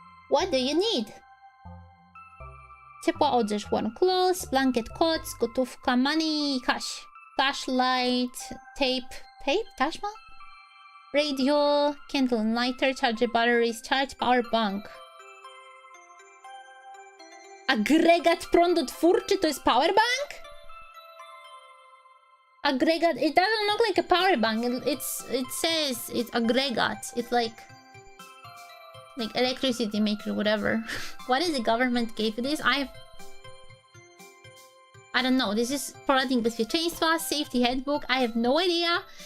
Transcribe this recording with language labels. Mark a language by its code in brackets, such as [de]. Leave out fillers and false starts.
[en] What do you need? [pl] Ciepła odzież, [en] warm clothes, blanket, coats, gotówka, money, cash, flashlight, tape, taśma? Radio, candle and lighter, charger batteries, charge power bank. [pl] Agregat prądotwórczy to jest power bank? [en] Agregat, it doesn't look like a power bank. It says it's agregat. It's like electricity maker, whatever. What is the government gave you this? I don't know. This is Poradnik Bezpieczeństwa, safety handbook. I have no idea.